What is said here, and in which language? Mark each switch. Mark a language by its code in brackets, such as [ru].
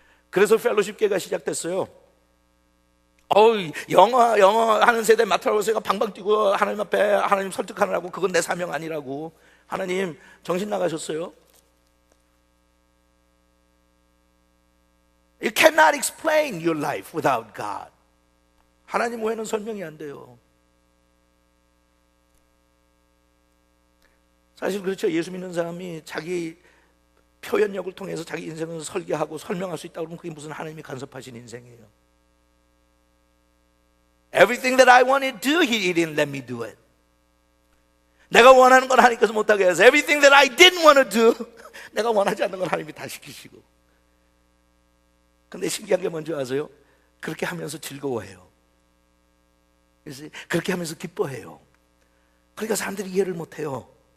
[ko] 그래서 펠로십계가 시작됐어요. 영어 하는 세대 맡으라고 해서 방방 뛰고 하나님 앞에 하나님 설득하느라고 그건 내 사명 아니라고. 하나님 정신 나가셨어요. [en] You cannot explain your life without God. [ko] 하나님 외에는 설명이 안 돼요. 사실 그렇죠. 예수 믿는 사람이 자기 표현력을 통해서 자기 인생을 설계하고 설명할 수 있다고 그러면 그게 무슨 하나님이 간섭하신 인생이에요. [en] Everything that I wanted to do, He didn't let me do it. [ko] 내가 원하는 건 하나님께서 못하게 해서 [en] Everything that I didn't want to do, [ko] 내가 원하지 않는 건 하나님이 다 시키시고. 근데 신기한 게 뭔지 아세요? 그렇게 하면서 즐거워해요. 그래서 그렇게 하면서 기뻐해요. 그러니까 사람들이 이해를 못해요.